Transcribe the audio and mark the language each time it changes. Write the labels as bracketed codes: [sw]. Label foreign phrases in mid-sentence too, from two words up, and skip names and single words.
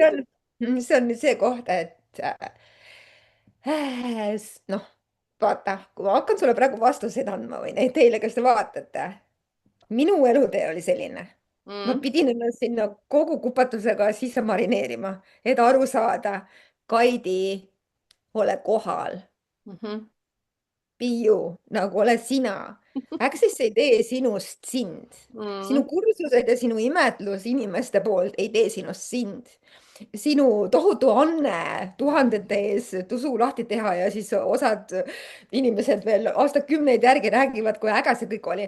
[et] see on nüüd see koht, et noh, vaata, kui ma hakkan sulle praegu vastuseid andma või neid teile, kes te vaatate, minu elutee oli selline. ma Mm, pidin ennast sinna kogu kupatusega sisse marineerima, et aru saada, Kaidi, ole kohal. mhm, [en] be you, [et] nagu ole sina. Access ei tee sinust sind. sinu mm, kursused ja sinu imetlus inimeste poolt ei tee sinust sind. sinu tohutu anne tuhandete ees tusu lahti teha ja siis osad inimesed veel aastakümneid järgi räägivad, kui äge see kõik oli.